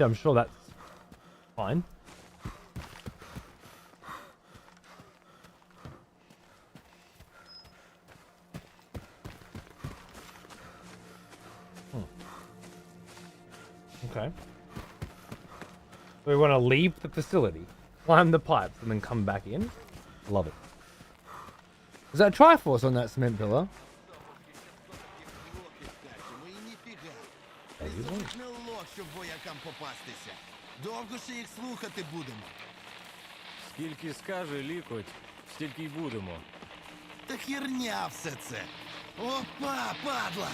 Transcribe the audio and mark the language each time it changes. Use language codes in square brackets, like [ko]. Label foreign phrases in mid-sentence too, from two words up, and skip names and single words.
[en] I'm sure that's fine. Okay. So we want to leave the facility, climb the pipes, and then come back in. Love it. Is that Triforce on that cement pillar? [uk] Довго ще їх слухати будемо? Скільки скаже лікоть, стільки й будемо. Та херня все це. Опа, падла!